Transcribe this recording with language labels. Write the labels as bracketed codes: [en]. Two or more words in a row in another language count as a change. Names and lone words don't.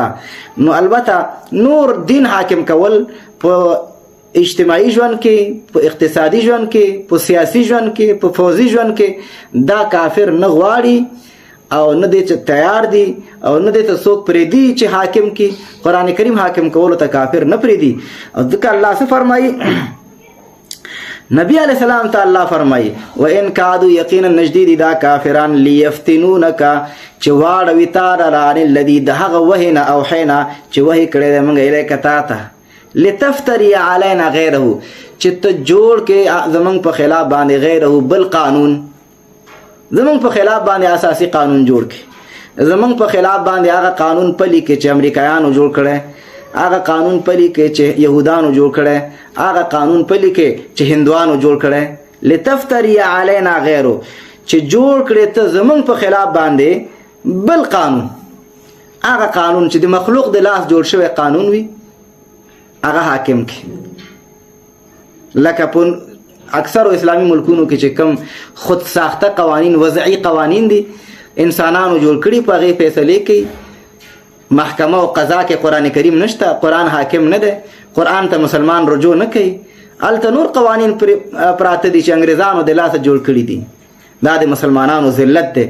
[ps] نو البته نور دین حاکم کول په اجتماعي ژوند کې، په اقتصادي ژوند کې، په سیاسي ژوند کې، په فوزي ژوند کې دا کافر نه غواړي او نه دې چې تیار دي او نه دې ته څوک پرېږدي چې حاکم کې قرآن کریم حاکم کولو ته کافر نه پرېږدي. او ځکه الله څه فرمایي، [ar] نبی علیہ السلام [ps] ته الله فرمایي [ar] وان کادو [ps] یقینا نږدې دي دا کافران لیفتنونک چې واړوي تا لره [ar] عن الذي [ps] د هغه وحی نه اوحینا چې وحی کړی دی موږ الیک تا ته، [ar] لتفتری علینا غیره [ps] چې ته جوړ کې زموږ په خلاف باندې غیره بل قانون، زمونږ په خلاف باندې اساسي قانون جوړ کړي، زمونږ په خلاف باندې هغه قانون پلی کې چې امریکایانو جوړ کړی، هغه قانون پلی کې چې یهودانو جوړ کړی، هغه قانون پلی کې چې هندوانو جوړ کړی. [ar] لتفتری علینا غیرو [ps] چې جوړ کړي ته زمونږ په خلاف باندې بل قانون، هغه قانون چې د مخلوق د لاس جوړ شوی قانون وي هغه حاکم کې. لکه اکثر اسلامی ملکونو کې چې کم خود ساخته قوانین، وضعی قوانین دي انسانانو جوړ کړي، په هغې فیصلې کوي، محکمه او قضا کې قرآن کریم نشته، قرآن حاکم نه دی، قرآن ته مسلمان رجوع نه کوي، هلته نور قوانین پراته دي چې انګریزانو د لاسه جوړ کړي دي. دا د مسلمانانو ذلت دی.